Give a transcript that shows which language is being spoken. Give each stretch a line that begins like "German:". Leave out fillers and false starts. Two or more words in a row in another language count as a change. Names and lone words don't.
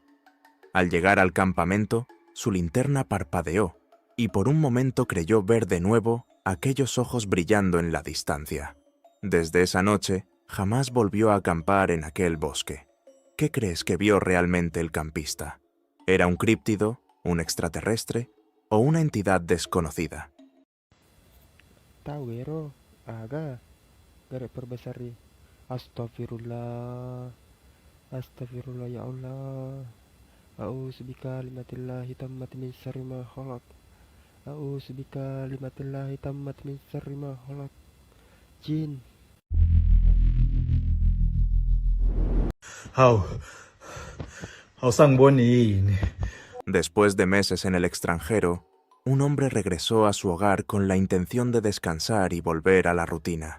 Spanish: Al llegar al campamento, su linterna parpadeó y por un momento creyó ver de nuevo aquellos ojos brillando en la distancia. Desde esa noche, jamás volvió a acampar en aquel bosque. ¿Qué crees que vio realmente el campista? ¿Era un críptido, un extraterrestre o una entidad desconocida? Tawero, aga, garik perbesari.
Arabic: أستغفر الله، أستغفر الله يا الله. أعوذ بكلمات الله التامات من شر ما خلق. أعوذ بكلمات الله التامات من شر ما خلق. Jin.
Spanish: Después de meses en el extranjero, un hombre regresó a su hogar con la intención de descansar y volver a la rutina.